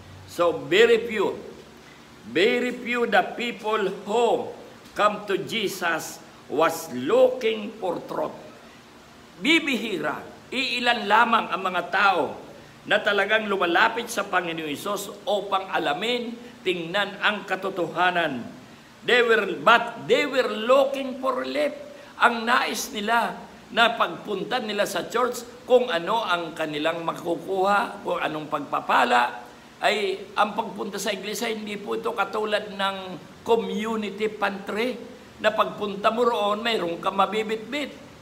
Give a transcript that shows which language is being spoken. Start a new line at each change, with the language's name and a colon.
English: So, very few the people who come to Jesus was looking for truth.
Filipino: Bibihira, iilan lamang ang mga tao na talagang lumalapit sa Panginoon Hesus upang alamin, tingnan ang katotohanan.
English: But they were looking for relief.
Filipino: Ang nais nila na pagpunta nila sa church, kung ano ang kanilang makukuha, kung anong pagpapala, ay ang pagpunta sa iglesia, hindi po ito katulad ng community pantry, na pagpunta mo roon, mayroon ka mabibit-bit.